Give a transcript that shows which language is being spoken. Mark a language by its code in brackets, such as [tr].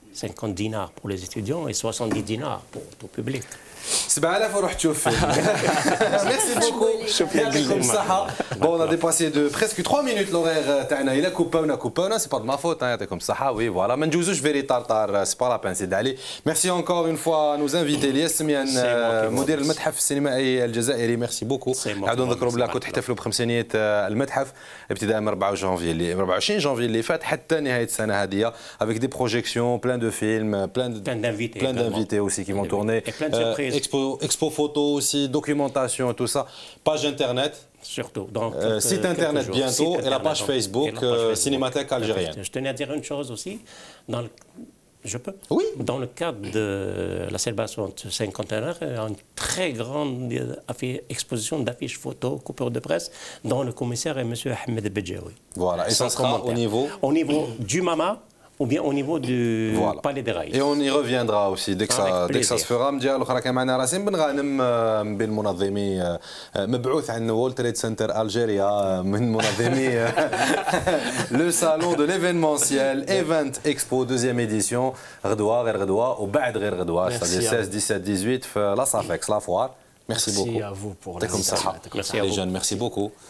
[fr] 50 dinars pour les étudiants et 70 dinars pour tout public. [ar] 7000 وروح تشوف فيلم. [fr] Merci beaucoup. [ar] يعطيكم الصحة. [fr] Bon, on a dépassé de presque 3 minutes l'horaire تاعنا. إلا كوباونا c'est pas de ma faute. [ar] يعطيكم الصحة. [fr] Oui, voilà. [ar] ما نجوزوش فيري طارطار. [fr] C'est pas la peine, c'est d'aller. Merci encore une fois à nos invités. [ar] الياس سميان مدير المتحف السينمائي الجزائري. [fr] Merci beaucoup. [ar] عاودوا نذكروا بلا كنت تحتفلوا ب500 المتحف ابتداء من 24 جانفي اللي فات حتى نهاية السنة هذه [fr] avec des projections, plein de films, plein d'invités aussi qui vont tourner. Et plein de surprises. Expo photo aussi, documentation et tout ça. Page internet. Surtout. Donc, site internet bientôt et la page Facebook Cinémathèque algérienne. Je tenais à dire une chose aussi. Je peux? Oui. Dans le cadre de la célébration de cinquantenaire, il y a une très grande exposition d'affiches photos, coupures de presse, dont le commissaire est M. Ahmed Bedjaoui. Voilà. Et ça sera au niveau du MAMA ou bien au niveau du Palais des Rails. Et on y reviendra aussi dès que ça se fera. [ar] مجال الاخرى كان معنا راسم بن غانم بين منظمي مبعوث عن وول تريد سنتر الجيريا من منظمي لو صالون دو ليفينمونسيال ايفنت اكسبو دوزيام ايديسيون غدوه غير غدوه وبعد غير غدوه 16 17 18 في لا صافيكس لا فوار. [fr] Merci beaucoup. Merci à vous pour l'invitation. Merci les jeunes, merci beaucoup.